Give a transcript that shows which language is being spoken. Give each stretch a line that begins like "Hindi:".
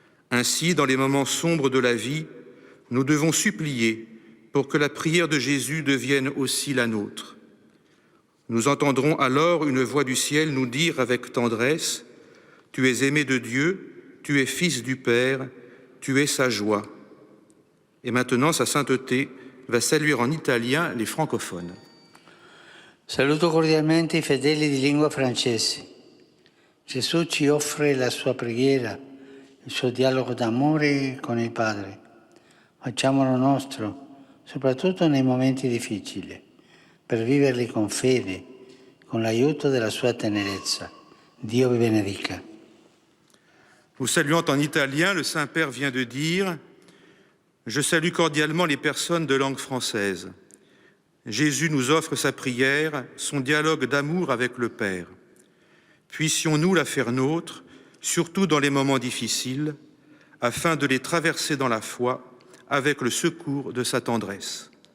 French: Ainsi, dans les moments sombres de la vie, nous devons supplier pour que la prière de Jésus devienne aussi la nôtre. Nous entendrons alors une voix du ciel nous dire avec tendresse « Tu es aimé de Dieu, tu es fils du Père, tu es sa joie. » Et maintenant, sa sainteté va saluer en italien les francophones.
Italian: Saluto cordialmente i fedeli di lingua francese. Gesù ci offre la sua preghiera, il suo dialogo d'amore con il Padre. Facciamolo nostro, soprattutto nei momenti difficili, per viverli con fede, con l'aiuto della sua tenerezza. Dio vi benedica.
French: Vous saluant en italien, le Saint-Père vient de dire « Je salue cordialement les personnes de langue française. Jésus nous offre sa prière, son dialogue d'amour avec le Père. Puissions-nous la faire nôtre, surtout dans les moments difficiles, afin de les traverser dans la foi avec le secours de sa tendresse.